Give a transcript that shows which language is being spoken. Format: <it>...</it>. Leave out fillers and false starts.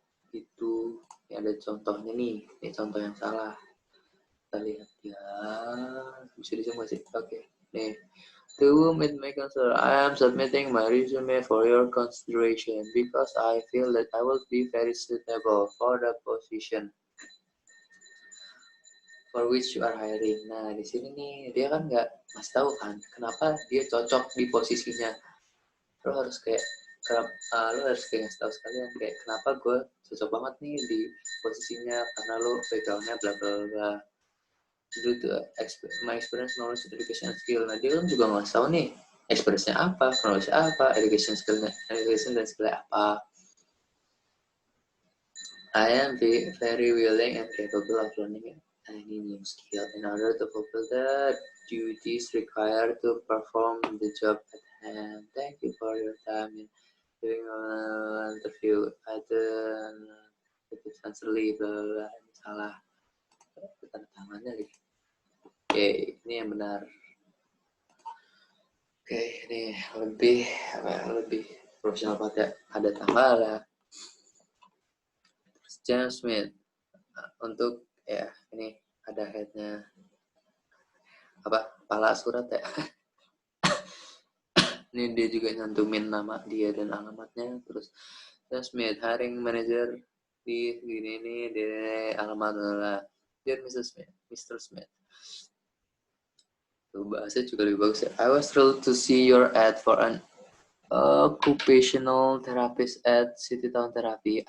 <id>Itu ya, ada contohnya nih, ini contoh yang salah. Kita lihat ya, bisa disebut sih. Oke, nih.</id> <en>To whom it may concern, I am submitting my resume for your consideration because I feel that I will be very suitable for the position for which you are hiring.</en> <id>Nah, di sini nih dia kan nggak ngasih tahu kan kenapa dia cocok di posisinya. Lo harus kayak ngasih tahu sekalian kayak kenapa gue cocok banget nih di posisinya, karena lo backgroundnya bla bla bla.</id> <en>due to my experience, knowledge, education, and skill.</en> <id>Nah, dia kan juga nggak tahu nih experience-nya apa, knowledge apa, education dan skill apa.</id> <en>I am very willing and capable of learning any new skill in order to fulfill the duties required to perform the job at hand. Thank you for your time in doing an interview. I don't sincerely, bla bla bla.</en> <id>Salah tanda tangannya lagi. Oke, ini yang benar. Oke, ini lebih profesional banget ya. Ada tanggal ya. James Smith untuk ya ini ada headnya apa kepala surat ya. Ini dia juga nyantumin nama dia dan alamatnya. Terus James Smith hiring manager di gini ini di alamat adalah</id> <en>Dear Mr. Smith.</en> <id>Tuh bahasa juga lebih bagus ya.</id> <en>I was thrilled to see your ad for an occupational therapist at City Town Therapy.</en>